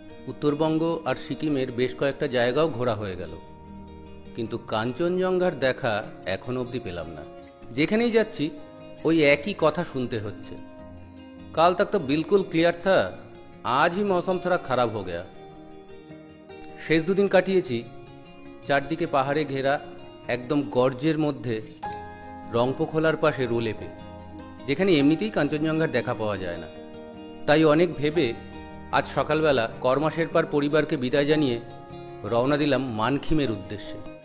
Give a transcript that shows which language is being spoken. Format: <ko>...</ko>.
<bn>উত্তরবঙ্গ আর সিকিমের বেশ কয়েকটা জায়গাও ঘোরা হয়ে গেল, কিন্তু কাঞ্চনজঙ্ঘার দেখা এখনো অবধি পেলাম না। যেখানেই যাচ্ছি ওই একই কথা শুনতে হচ্ছে, কাল</bn> <hi>तक तो बिल्कुल क्लियर था, आज ही मौसम थोड़ा खराब हो गया।</hi> <bn>শেষ দুদিন কাটিয়েছি চারদিকে পাহাড়ে ঘেরা একদম গর্জের মধ্যে রংপোখোলার পাশে রোলেপে, যেখানে এমনিতেই কাঞ্চনজঙ্ঘার দেখা পাওয়া যায় না। তাই অনেক ভেবে আজ সকালবেলা কর্মা শেরপার পরিবারকে বিদায় জানিয়ে রওনা দিলাম মানখিমের উদ্দেশ্যে।</bn>